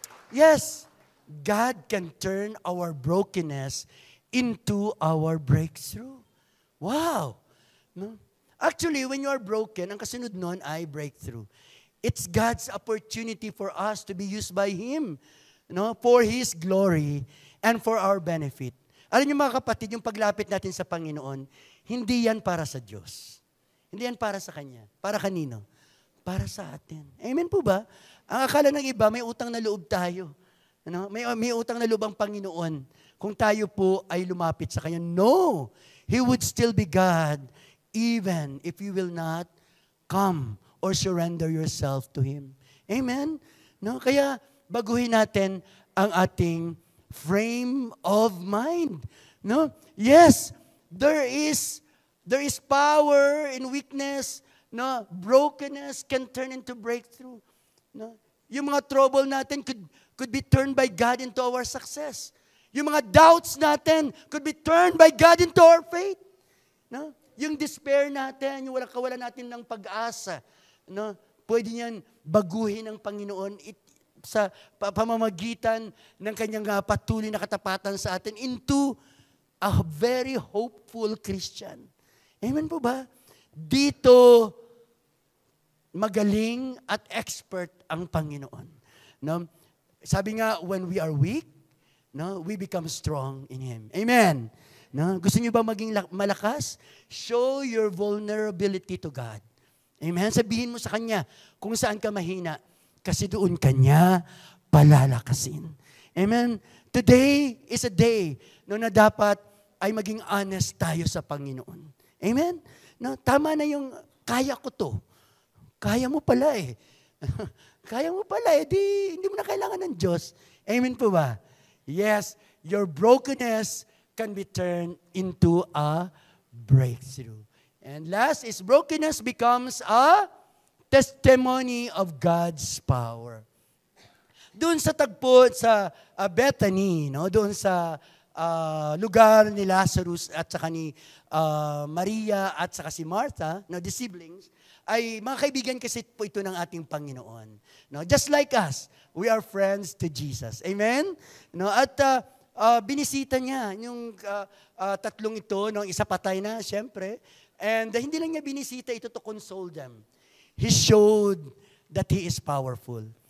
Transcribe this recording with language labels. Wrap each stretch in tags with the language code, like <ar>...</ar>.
<en>Yes, God can turn our brokenness into our breakthrough. Wow! No? Actually, when you are broken,</en> <tl>ang kasunod nun ay</tl> <en>breakthrough. It's God's opportunity for us to be used by Him, no, for His glory and for our benefit.</en> <tl>Alam niyo mga kapatid, yung paglapit natin sa Panginoon, hindi yan para sa Diyos. Hindi yan para sa Kanya. Para kanino? Para sa atin. Amen po ba? Ang akala ng iba, may utang na loob tayo. Ano? May utang na loob ang Panginoon kung tayo po ay lumapit sa Kanya. No!</tl> <en>He would still be God even if you will not come or surrender yourself to Him. Amen? No?</en> <tl>Kaya baguhin natin ang ating</tl> <en>frame of mind. No? Yes, there is power in weakness. No, brokenness can turn into breakthrough. No?</en> <tl>Yung mga trouble natin</tl> <en>could be turned by God into our success.</en> <tl>Yung mga doubts natin</tl> <en>could be turned by God into our faith.</en> <tl>No? Yung despair natin, yung kawalan natin ng pag-asa, no? Pwede niyan baguhin ng Panginoon sa pamamagitan ng kanyang patuloy na katapatan sa atin</tl> <en>into a very hopeful Christian.</en> <tl>Amen po ba? Dito, magaling at expert ang Panginoon. No? Sabi nga,</tl> <en>when we are weak, no, we become strong in Him. Amen. No?</en> <tl>Gusto niyo ba maging malakas?</tl> <en>Show your vulnerability to God.</en> <tl>Amen. Sabihin mo sa Kanya kung saan ka mahina. Kasi doon Kanya palalakasin. Amen.</tl> <en>Today is a day</en> <tl>na dapat ay maging honest tayo sa Panginoon. Amen. No, tama na yung kaya ko to. Kaya mo pala eh. Kaya mo pala eh. Hindi mo na kailangan ng Diyos. Amen po ba?</tl> <en>Yes, your brokenness can be turned into a breakthrough. And last is brokenness becomes a testimony of God's power.</en> <tl>Doon sa tagpo sa Bethany, no? Doon sa lugar ni Lazarus at saka ni Maria at saka si Martha, no,</tl> <en>the siblings,</en> <tl>ay mga kaibigan kasi po ito ng ating Panginoon. No?</tl> <en>Just like us, we are friends to Jesus.</en> <tl>Amen? No? At binisita niya yung tatlong ito, no? Isa patay na, syempre. And hindi lang niya binisita ito</tl> <en>to console them. He showed that He is powerful.</en>